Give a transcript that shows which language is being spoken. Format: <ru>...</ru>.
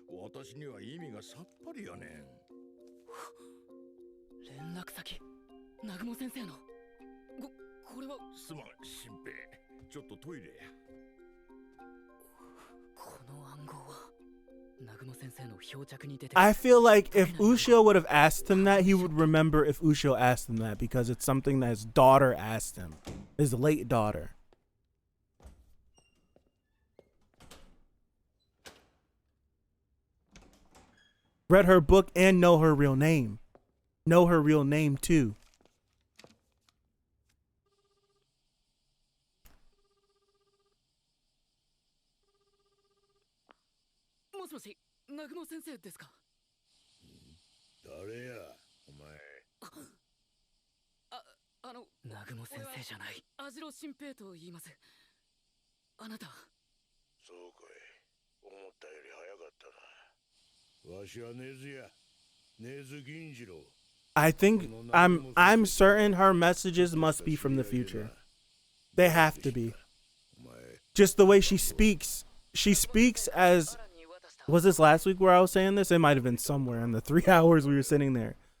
<ja>私には意味がさっぱりやねん。連絡先南雲先生のこれはすまん、新平。ちょっとトイレや。この暗号は南雲先生の標着に出て</ja> <en>I feel like if Ushio would have asked him that, he would remember if Ushio asked him that because it's something that his daughter asked him, his late daughter. Read her book and know her real name. Know her real name too.</en> <ja>もしもし南雲先生ですか？誰や、お前。南雲先生じゃない。網代新平と言います。あなた。そうかい。思ったより早かったな。わしは根津や。根津銀次郎。</ja> <en>I think I'm certain her messages must be from the future. They have to be. Just the way she speaks. She speaks as, was this last week where I was saying this? It might have been somewhere in the 3 hours we were sitting there.</en>